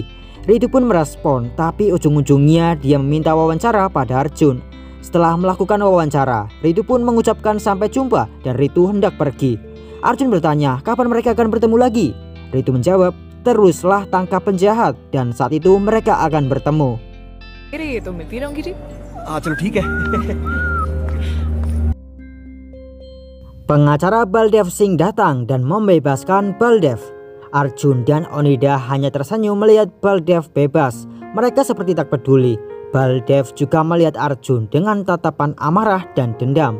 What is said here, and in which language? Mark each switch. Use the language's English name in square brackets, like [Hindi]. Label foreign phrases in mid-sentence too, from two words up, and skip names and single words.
[Indonesian] Ritu pun merespon, tapi ujung-ujungnya dia meminta wawancara pada Arjun. Setelah melakukan wawancara, Ritu pun mengucapkan sampai jumpa dan Ritu hendak pergi. Arjun bertanya kapan mereka akan bertemu lagi. Ritu menjawab, teruslah tangkap penjahat dan saat itu mereka akan bertemu. [Hindi] ये तो मिलती रहूंगी जी। हाँ चलो ठीक है। [Indonesian] Pengacara Baldev Singh datang dan membebaskan Baldev. Arjun dan Onida hanya tersenyum melihat Baldev bebas. Mereka seperti tak peduli. Baldev juga melihat Arjun dengan tatapan amarah dan dendam.